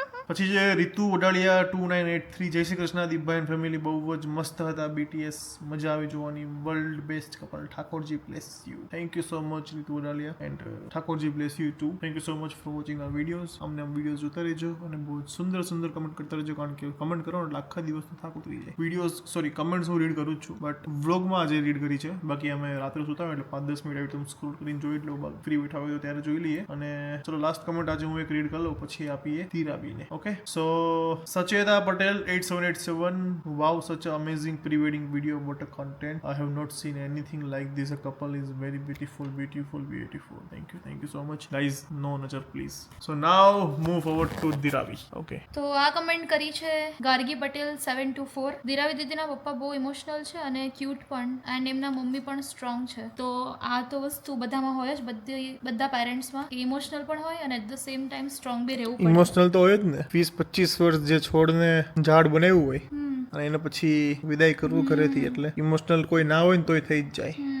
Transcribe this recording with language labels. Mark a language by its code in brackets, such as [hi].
[gu] પછી જે રીતુ ઓડાળિયા 2983 જય શ્રી કૃષ્ણ દીપભાઈ ફેમિલી બહુ જ મસ્ત હતા બીટીએસ મજા આવી જોવાની world best couple Thakorji bless you thank you so much Ritu ઓડાળિયા and Thakorji bless you two thank you so much for watching R videos અમને આમ વિડીયોઝ જોતા રહેજો અને બહુ જ સુંદર સુંદર કમેન્ટ કરતા રહેજો કારણ કે કમેન્ટ કરો એટલે આખા દિવસનો થાક ઉતરી જાય. વિડીયોઝ સોરી કમેન્ટ્સ હું રીડ કરું જ છું બટ વ્લોગમાં આજે રીડ કરી છે બાકી અમે રાત્રે સુતા હોય એટલે 5-10 મિનિટ આવી તમે સ્ક્રોલ કરીને જોઈ એટલે ફ્રી બેઠા હોય તો ત્યારે જોઈ લઈએ અને ચલો લાસ્ટ કમેન્ટ આજે હું એક રીડ કરી લઉં પછી આપીએ તીરાબીને. [en] Okay so Sacheta Patel 8787 wow such an amazing pre-wedding video what a content I have not seen anything like this a couple is very beautiful thank you so much guys no najar please so now move forward to Diravi. Okay [gu] તો આ comment કરી છે ગાર્ગી પટેલ 724. દિરાવી દીદીના પપ્પા બહુ emotional છે અને cute પણ and એમના મમ્મી પણ સ્ટ્રોંગ છે. તો આ તો વસ્તુ બધામાં હોય જ બધા પેરેન્ટ્સમાં ઇમોશનલ પણ હોય અને at the same time strong બી રહેવું પડે. ઇમોશનલ તો હોય જ ને 20-25 વર્ષ જે છોડને ઝાડ બનાવ્યું હોય અને એને પછી વિદાય કરવું ઘરેથી એટલે ઇમોશનલ કોઈ ના હોય ને તોય થઈ જ જાય.